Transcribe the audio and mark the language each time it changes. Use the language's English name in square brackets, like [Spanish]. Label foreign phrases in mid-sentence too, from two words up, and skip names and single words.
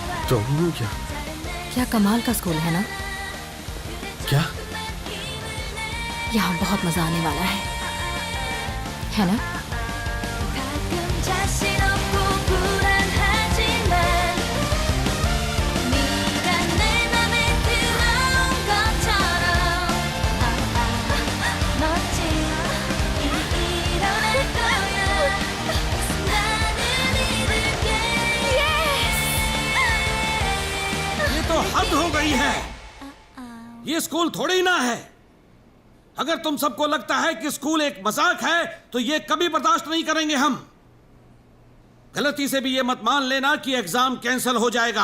[Hindi] तुम क्या क्या कमाल का स्कूल है ना? क्या यहाँ बहुत मजा आने वाला है ना? [Korean] 가끔 자신 없고 불안하지만 네가 내 맘에 들어온 것처럼 멋진 일이 일어날 거야. 나는 믿을게. [Hindi] ये तो हद हो गई है। ये स्कूल थोड़ी ना है। अगर तुम सबको लगता है कि स्कूल एक मजाक है तो ये कभी बर्दाश्त नहीं करेंगे हम। गलती से भी ये मत मान लेना कि एग्जाम कैंसिल हो जाएगा।